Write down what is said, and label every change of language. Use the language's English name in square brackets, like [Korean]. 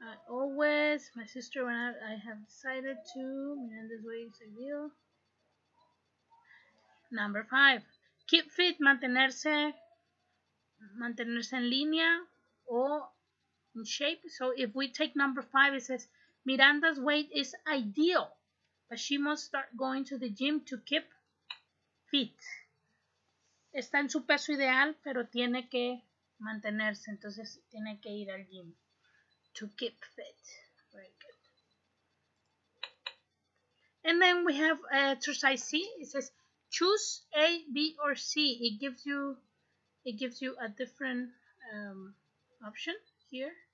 [English] Always, my sister, when I have decided to, Miranda's way is ideal. Number 5. Keep fit, [Spanish] mantenerse en línea o [English] in shape. So if we take number 5, it says Miranda's weight is ideal, but she must start going to the gym to keep fit. [Spanish] Está en su peso ideal, pero tiene que mantenerse, entonces tiene que ir al gym. [English] To keep fit. Very good. And then we have exercise C. It says choose A, B, or C. It gives you a different option here.